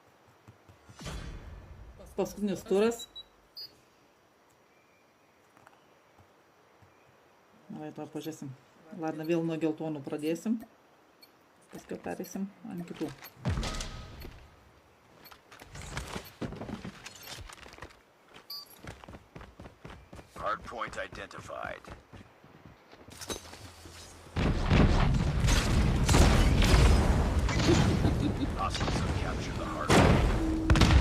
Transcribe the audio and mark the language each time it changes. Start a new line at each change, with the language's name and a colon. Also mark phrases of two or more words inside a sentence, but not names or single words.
Lithuanian: Paskutinis turas. Davai, to pažiūrėsim. Ladna, vėl nuo geltonų pradėsim. Paskui perėsim ant kitų.
English: Hardpoint identified. Hostiles have captured the hardpoint.